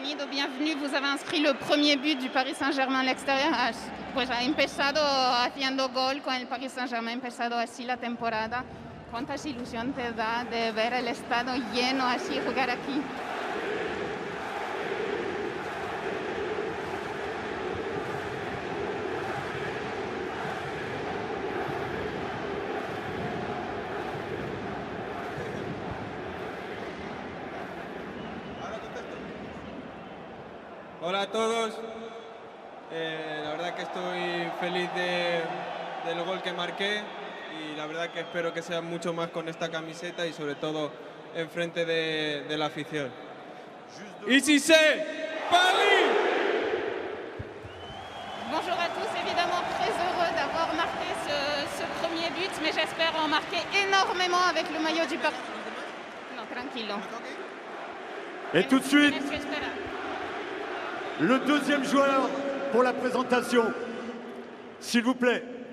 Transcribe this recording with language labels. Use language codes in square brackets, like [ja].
[fr] Bienvenue, vous avez inscrit le premier but du Paris Saint-Germain à l'exterior. [es] Pues ha empezado haciendo gol con el Paris Saint-Germain, ha empezado así la temporada. ¿Cuántas ilusión te da de ver el estadio lleno así jugar aquí? Hola a todos, la verdad que estoy feliz del gol que marqué y la verdad que espero que sea mucho más con esta camiseta y sobre todo enfrente de la afición. [fr] Ici c'est Paris! Bonjour à tous, évidemment très heureux d'avoir marqué ce premier but, mais j'espère en marquer énormément avec le maillot du Paris. Non, tranquillo. Et tout de suite, le deuxième joueur pour la présentation. S'il vous plaît.